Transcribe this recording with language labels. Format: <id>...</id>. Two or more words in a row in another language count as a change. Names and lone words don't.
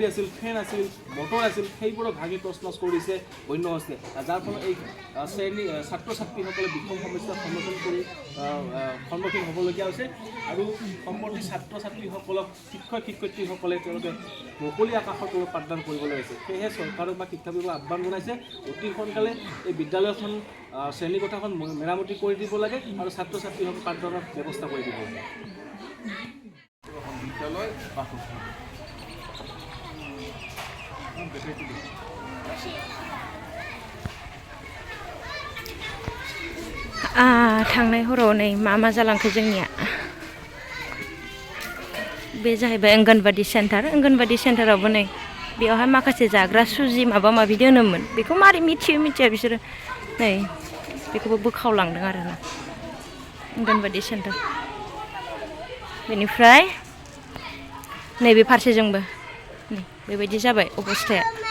<as>আছিল ফেন আছিল মটৰ আছিল সেইবোৰক ভাঙি তছনছ কৰিছে বন্য হস্তে যাৰ ফলত এই শ্ৰেণী ছাত্ৰ ছাত্ৰীসকলে বিষম সমস্যাৰ সন্মুখীন হ'বলগীয়া হৈছে আৰু সম্প্ৰতি ছাত্ৰ ছাত্ৰীসকলক শিক্ষক শিক্ষয়িত্ৰীসকলে তেওঁলোকে মুকলি আকাশৰ তলত পাঠদান কৰিবলৈ হৈছে সেয়েহে চৰকাৰক বা শিক্ষা বিভাগক আহ্বান জনাইছে অতি সোনকালে এই বিদ্যালয়খন শ্ৰেণীকোঠাখন মেৰামতি কৰি দিব লাগে আৰু ছাত্ৰ ছাত্ৰীসকলক পাঠদানৰ ব্যৱস্থা কৰি দিব লাগে বিদ্যালয়</as> <brx>थांनाय हराव नै मा जालांखो जोंनिया बे जाहैबाय अंगनबादि सेन्टारावबो नै बेयावहाय माखासे जाग्रा सुजि माबा माबि दोनोमोन बेखौ मारै मिथिया बिसोरो नै बेखौबो बोखावलांदों आरोना अंगनबादि सेन्टार बेनिफ्राय नैबे फारसेजोंबो नै बेबायदि जाबाय अबस्थाया</brx>